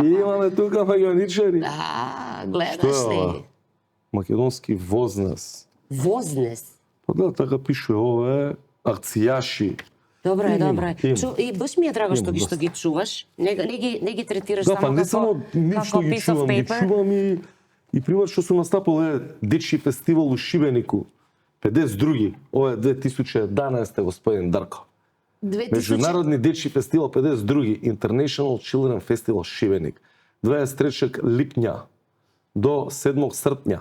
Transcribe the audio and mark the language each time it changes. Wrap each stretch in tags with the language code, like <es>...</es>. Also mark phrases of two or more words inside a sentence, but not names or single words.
<mk>Имаме тука магионичари. Гледаш Што е ова? ли? Македонски вознес. Вознес. Па да, така пише, ова е акцијаши. Добро е, Има, добро е. има. И баш ми е драго што Има што ги чуваш. Не ги третираш Да, па само не само како ништо ги</mk> <en>piece of</en> <mk>чувам, ги</mk> <en>paper.</en> <mk>чувам и пример што сум настапал е дечи фестивал у Шибенику. 52 ова е 2011 господин Дарко. 2000 Меѓународни дечи фестивал 52 International Children Festival Шибеник.</mk> <hr>23 lipnja do 7 srpnja.</hr>